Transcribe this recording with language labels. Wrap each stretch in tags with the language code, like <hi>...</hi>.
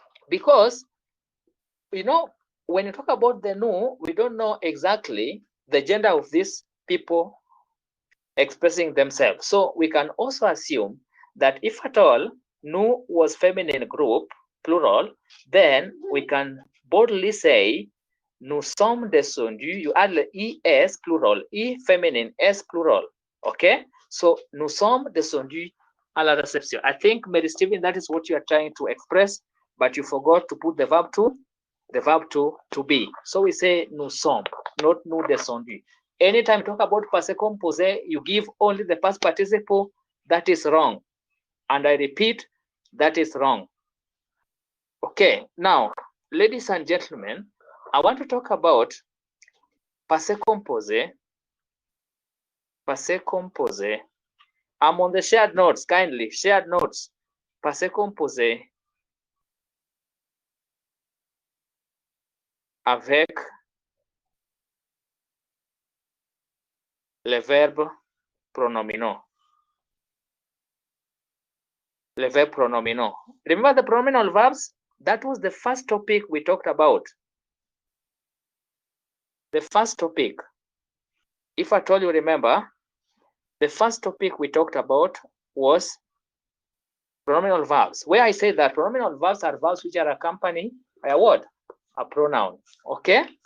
<en>Because, you know, when you talk about the nous, we don't know exactly the gender of these people expressing themselves. So we can also assume that if at all nous was feminine group, plural, then we can boldly say</en> <fr>nous sommes descendus.</fr> <en>You add the es plural, e feminine, s plural. Okay?</en> <fr>So nous sommes descendus à la réception.</fr> <en>I think, Mary Stephen, that is what you are trying to express, but you forgot to put the verb to be. So we say</en> <fr>nous sommes,</fr> <en>not</en> <fr>nous descendus.</fr> <en>Anytime you talk about passé composé, you give only the past participle. That is wrong. And I repeat, that is wrong. Okay, now, ladies and gentlemen, I want to talk about passé composé. Passé composé. I'm on the shared notes, kindly, shared notes.</en> <fr>Passé composé avec les verbes pronominaux. Les verbes pronominaux.</fr> <en>Remember the pronominal verbs? That was the first topic we talked about. The first topic, if at all you remember, the first topic we talked about was pronominal verbs, where I say that pronominal verbs are verbs which are accompanied by a word, a pronoun. Okay?</en>